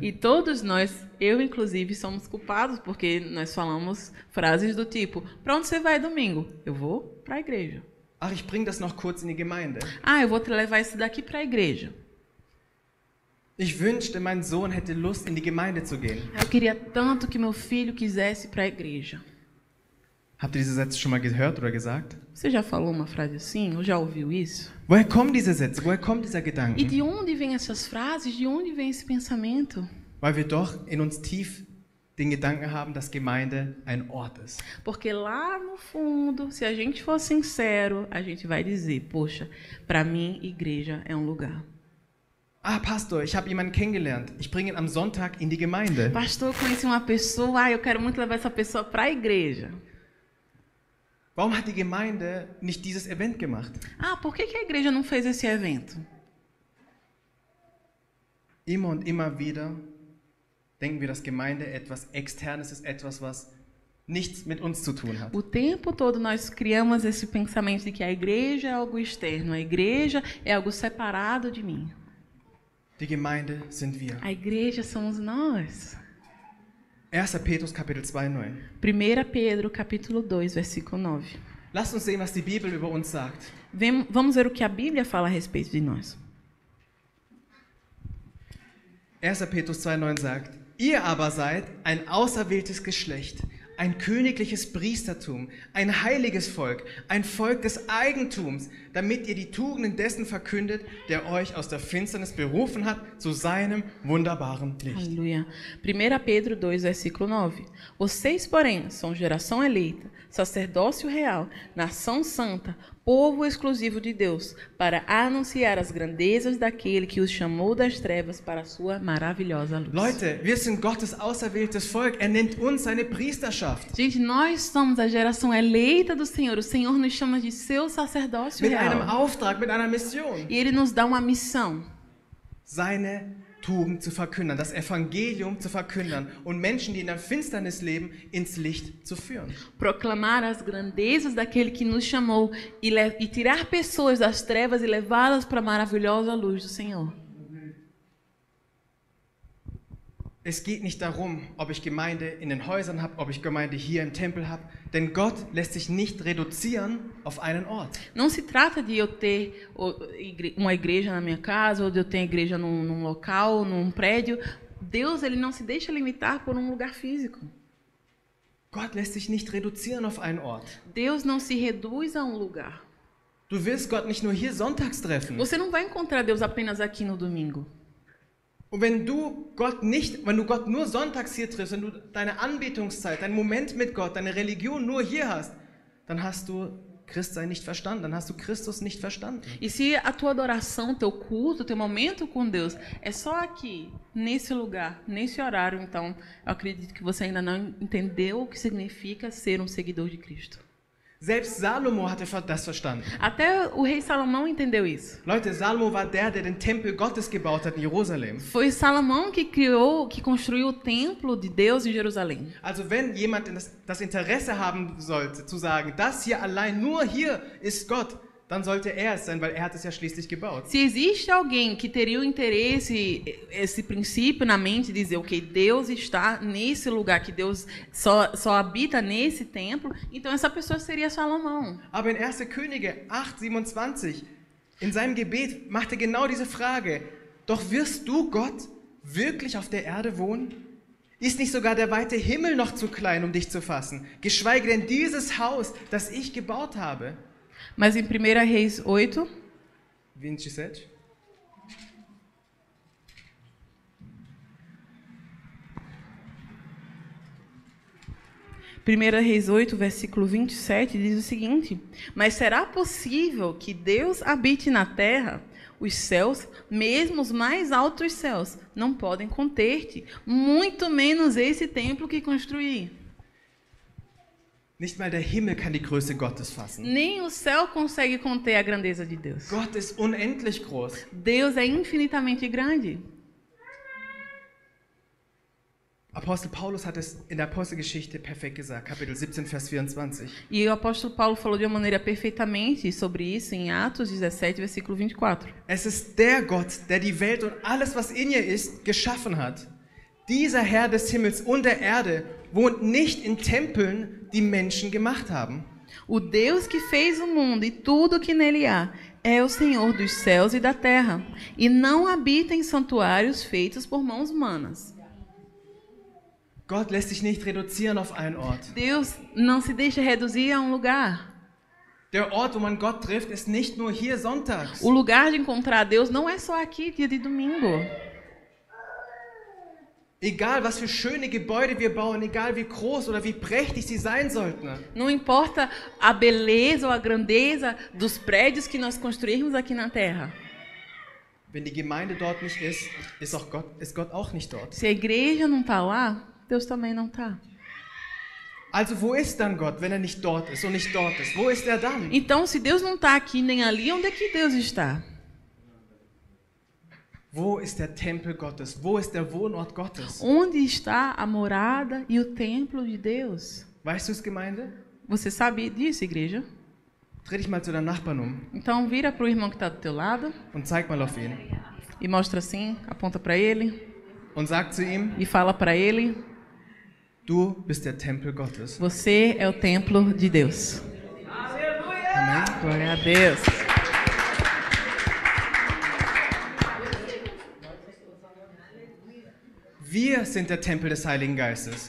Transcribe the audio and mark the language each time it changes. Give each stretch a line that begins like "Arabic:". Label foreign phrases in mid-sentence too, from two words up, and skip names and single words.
Portuguese: E todos nós, eu inclusive, somos culpados porque nós falamos frases do tipo, para onde você vai domingo? Eu vou para a igreja.
German: Ach, ich bringe das noch kurz in die Gemeinde.
Portuguese: Ah, eu vou te levar isso daqui para a igreja.
German: Ich wünschte, mein Sohn hätte Lust, in die Gemeinde zu gehen.
Portuguese: Eu queria tanto que meu filho quisesse ir para a igreja.
German: Habt ihr diese Sätze schon mal gehört oder gesagt?
Portuguese: Você já falou uma frase assim? Ou já ouviu isso?
German: Woher kommen diese Sätze? Woher kommt dieser E Gedanke?
Portuguese: de onde vêm essas frases? De onde vem esse pensamento?
German: Weil wir doch in uns tief den Gedanken haben, dass Gemeinde ein Ort ist.
Portuguese: Porque lá no fundo, se a gente for sincero, a gente vai dizer, poxa, para mim, igreja é um lugar.
German: Ah, Pastor, ich habe jemanden kennengelernt. Ich bringe ihn am Sonntag in die Gemeinde.
Portuguese: Pastor, eu conheci uma pessoa, eu quero muito levar essa pessoa para a igreja.
German: Warum hat die Gemeinde nicht dieses Event gemacht?
Portuguese: Ah, por que a igreja não fez esse evento?
German: Immer und immer wieder denken wir, dass Gemeinde etwas Externes ist, etwas, was nichts mit uns zu tun hat.
Portuguese: O tempo todo nós criamos esse pensamento de que a igreja é algo externo, a igreja é algo separado de mim.
German: Die Gemeinde sind wir.
Portuguese: A igreja somos nós.
German: 1. Petrus Kapitel 2,9.
Portuguese: 1 Pedro, capítulo 2, versículo 9.
German: Lasst uns sehen, was die Bibel über uns sagt.
Portuguese: Vamos ver o que a Bíblia fala a respeito de nós.
German: 1. Petrus 2,9 sagt, ihr aber seid ein auserwähltes Geschlecht, ein königliches Priestertum, ein heiliges Volk, ein Volk des Eigentums, damit ihr die Tugenden dessen verkündet, der euch aus der Finsternis berufen hat, zu seinem wunderbaren Licht.
Portuguese: Aleluia. 1 Pedro 2, versículo 9. Vocês, porém, são geração eleita, sacerdócio real, nação santa, povo exclusivo de Deus, para anunciar as grandezas daquele que os chamou das trevas para a sua maravilhosa luz.
German: Leute, wir sind Gottes auserwähltes Volk. Er nennt uns seine Priesterschaft.
Portuguese: Gente, nós somos a geração eleita do Senhor. O Senhor nos chama de seu sacerdócio
German: Mit einem real. Auftrag, mit einer Mission.
Portuguese: E Ele nos dá uma missão.
German: Seine Tugend zu verkündern, das Evangelium zu verkündern und Menschen, die in der Finsternis leben, ins Licht zu führen.
Portuguese: Proclamar as grandezas daquele que nos chamou e tirar pessoas das trevas e levá-las para a maravilhosa luz do Senhor.
German: Es geht nicht darum, ob ich Gemeinde in den Häusern habe, ob ich Gemeinde hier im Tempel habe, denn Gott lässt sich nicht reduzieren auf einen Ort.
Portuguese: Não se trata de eu ter uma igreja na minha casa ou de eu ter igreja num local, num prédio. Deus, ele não se deixa limitar por um lugar físico.
German: Gott lässt sich nicht reduzieren auf einen Ort.
Portuguese: Deus não se reduz a um lugar.
German: Du wirst Gott nicht nur hier sonntags treffen.
Portuguese: Você não vai encontrar Deus apenas aqui no domingo.
German: Und wenn du Gott nur sonntags hier triffst, wenn du deine Anbetungszeit, deinen Moment mit Gott, deine Religion nur hier hast, dann hast du Christsein nicht verstanden, dann hast du Christus nicht verstanden.
Portuguese: E se a tua adoração, teu culto, teu momento com Deus é só aqui, nesse lugar, nesse horário, então eu acredito que você ainda não entendeu o que significa ser um seguidor de Cristo.
German: Selbst Salomo hatte das verstanden.
Portuguese: Até o rei Salomão entendeu isso.
German: Leute, Salomo war der den Tempel Gottes gebaut hat in Jerusalem.
Portuguese: Foi Salomão que construiu o templo de Deus em Jerusalém.
German: Also wenn jemand das Interesse haben sollte, zu sagen, das hier allein, nur hier ist Gott, dann sollte er es sein, weil er hat es ja schließlich gebaut.
Portuguese: Se existe alguém que teria o interesse, esse princípio na mente, de dizer, ok, Deus está nesse lugar, que Deus só habita nesse templo, então essa pessoa seria Salomão.
German: Aber in 1. Könige 8,27, in seinem Gebet macht er genau diese Frage, doch wirst du, Gott, wirklich auf der Erde wohnen? Ist nicht sogar der weite Himmel noch zu klein, um dich zu fassen? Geschweige denn dieses Haus, das ich gebaut habe.
Portuguese: Mas em 1 Reis 8, 27. Reis 8, versículo 27, diz o seguinte: Mas será possível que Deus habite na terra? Os céus, mesmo os mais altos céus, não podem conter-te, muito menos esse templo que construí.
German: Nicht mal der Himmel kann die Größe Gottes fassen.
Portuguese: Nem o céu consegue conter a grandeza de Deus.
German: Gott ist unendlich groß.
Portuguese: Deus é infinitamente grande.
German: Apostel Paulus hat es in der Apostelgeschichte perfekt gesagt, Kapitel 17, Vers 24.
Portuguese: E o apóstolo Paulo falou de uma maneira perfeitamente sobre isso em Atos 17, versículo 24.
German: Es ist der Gott, der die Welt und alles, was in ihr ist, geschaffen hat. Dieser Herr des Himmels und der Erde wohnt nicht in Tempeln, die Menschen gemacht haben.
Portuguese: O Deus que fez o mundo e tudo que nele há é o Senhor dos céus e da terra, e não habita em santuários feitos por mãos humanas.
German: Gott lässt sich nicht reduzieren auf einen Ort.
Portuguese: Deus não se deixa reduzir a um lugar.
German: Der Ort, wo man Gott trifft, ist nicht nur hier sonntags.
Portuguese: O lugar de encontrar Deus não é só aqui, dia de domingo.
German: Egal, was für schöne Gebäude wir bauen, egal wie groß oder wie prächtig sie sein sollten.
Portuguese: Não importa a beleza ou a grandeza dos prédios que nós construirmos aqui na terra.
German: Wenn die Gemeinde dort nicht ist, ist Gott auch nicht dort.
Portuguese: Se a igreja não está lá, Deus também não está.
German: Also wo ist dann Gott, wenn er nicht dort ist und nicht dort ist? Wo ist er dann?
Portuguese: Então, se Deus não está aqui nem ali, onde é que Deus está?
German: Wo ist der Tempel Gottes? Wo ist der Wohnort Gottes?
Portuguese: Onde está a morada e o templo de Deus?
German: Weißt du es, Gemeinde?
Portuguese: Você sabe disso, igreja?
German: Dreh dich mal zu deinem Nachbarn um
Portuguese: Então vira para o irmão que está do teu lado
German: und zeig mal auf ihn.
Portuguese: e mostra assim, aponta para ele
German: Und sag zu ihm,
Portuguese: e fala para ele:
German: du bist der Tempel Gottes.
Portuguese: Você é o templo de Deus.
German: Amen.
Portuguese: Glória a Deus.
German: Wir sind der Tempel des Heiligen Geistes.